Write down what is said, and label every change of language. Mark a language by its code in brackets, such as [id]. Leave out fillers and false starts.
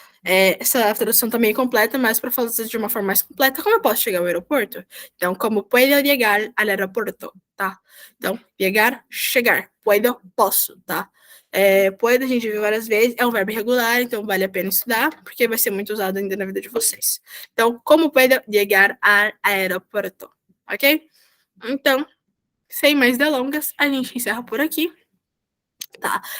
[pt] Essa tradução também é completa, mas para falar de uma forma mais completa, como eu posso chegar ao aeroporto? Então, [es] como puedo llegar al aeroporto, [pt] tá? Então, llegar, chegar. Puedo, posso, tá? Puedo a gente viu várias vezes, é um verbo irregular, então vale a pena estudar, porque vai ser muito usado ainda na vida de vocês. Então, [es] como puedo llegar al aeroporto, [pt] ok? Então, sem mais delongas, a gente encerra por aqui, tá?